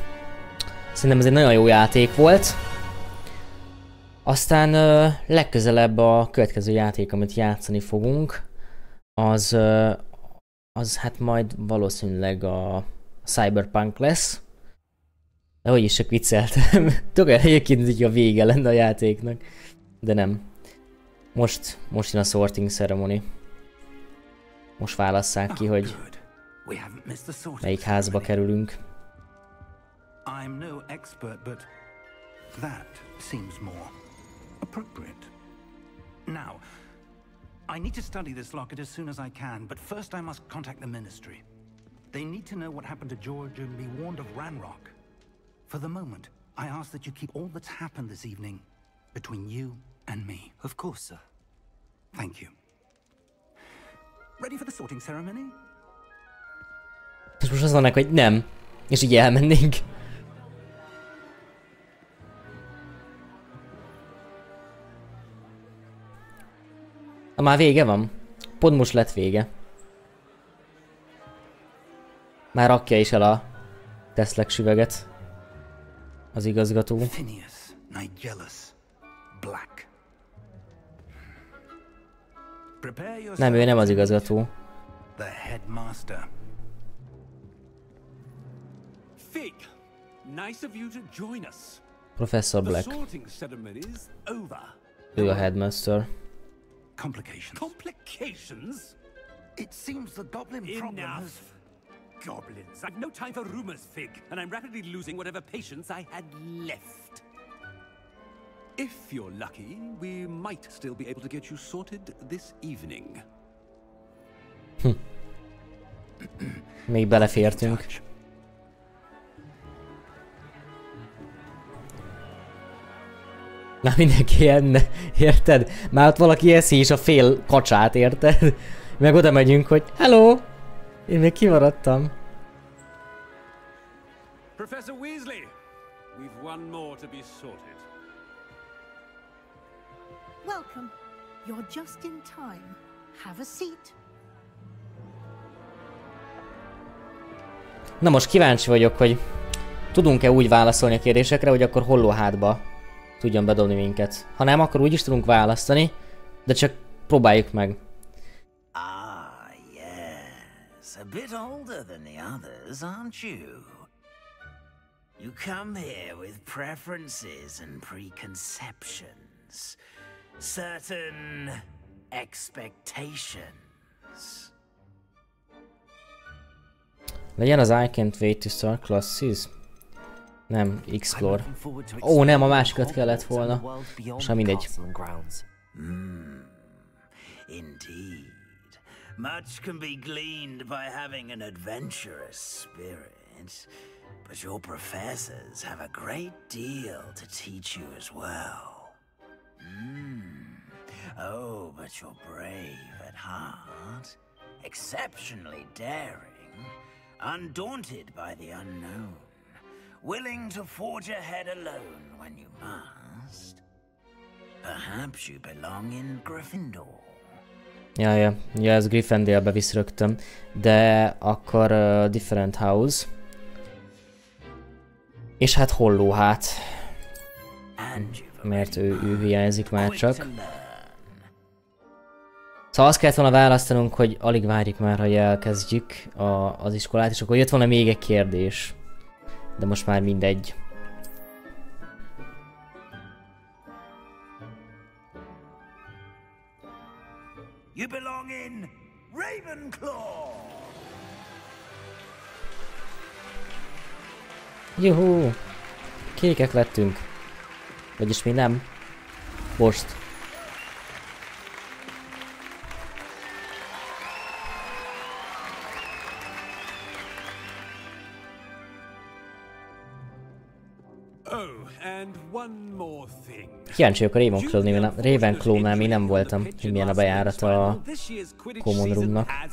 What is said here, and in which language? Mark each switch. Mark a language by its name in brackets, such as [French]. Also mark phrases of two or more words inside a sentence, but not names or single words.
[Hungarian] Szerintem ez egy nagyon jó játék volt. Aztán legközelebb a következő játék, amit játszani fogunk, az hát majd valószínűleg a Cyberpunk lesz. De hogy is csak vicceltem. Tök egyébként, hogy a vége lenne a játéknak. De nem. Most jön a [English] sorting ceremony. [Hungarian] Most válasszák ki, hogy melyik házba kerülünk. [English] I'm no expert, but that seems more appropriate. Now, I need to study this locket as soon as I can, but first I must contact the Ministry. They need to know what happened to George and be warned of Ranrock. For the moment, I ask that you keep all that's happened this evening between you and me. Of course, sir. Thank you. Ready for the sorting ceremony? [Hungarian] És most azt mondják, hogy nem. És így elmennénk. Na már vége van. Pont most lett vége. Már rakja is el a Teslek süveget. Az igazgató. [English] Phineas, Nigellus, Black. Prepare yourself. [Hungarian] Nem, ő nem az igazgató. [English] The headmaster. Fig, nice of you to join us. Professor The Black. sorting ceremony's over. [Hungarian] Ő a headmaster. [English] Complications. Complications? It seems the goblin problem Enough. has... Goblins. I've no time for rumors, Fig, and I'm rapidly losing whatever patience I had left. If you're lucky, we might still be able to get you sorted this evening. [Hungarian] Még belefértünk. Na mindenki enne, érted? Már ott valaki eszi is a fél kacsát, érted? Meg oda megyünk, hogy hello! Én még kimaradtam. [English] Professor Weasley, we've one more to be sorted. Welcome. You're just in time. Have a seat. [Hungarian] Na most kíváncsi vagyok, hogy tudunk-e úgy válaszolni a kérdésekre, hogy akkor hollóhátba tudjon bedobni minket. Ha nem, akkor úgy is tudunk választani, de csak próbáljuk meg. [English] Ah, yes. A bit older than the others, aren't you? You come here with preferences and preconceptions. Certain expectations. [Hungarian] Legyen az [English] I can't wait to start classes. [Hungarian] Nem, explore. Ó, nem, a másikat kellett volna. Most mindegy. [English] Indeed. Much can be gleaned by having an adventurous spirit, but your professors have a great deal to teach you as well. Oh, but you're brave at heart, exceptionally daring, undaunted by the unknown, willing to forge ahead alone when you must. Perhaps you belong in Gryffindor. [Hungarian] Ja, ez Gryffindorbe visz rögtön. De akkor [English] different house. [Hungarian] És hát hollóhát. Mert ő hiányzik már csak. Szóval azt kellett volna választanunk, hogy alig várjuk már, hogy elkezdjük az iskolát, és akkor jött volna még egy kérdés. De most már mindegy. [English] You belong in Ravenclaw. [Hungarian] Juhú! Kékek lettünk. Vagyis mi nem. Most. Kíváncsi vagyok a Ravenclaw-nál még nem voltam, hogy milyen a bejárat a Common Roomnak.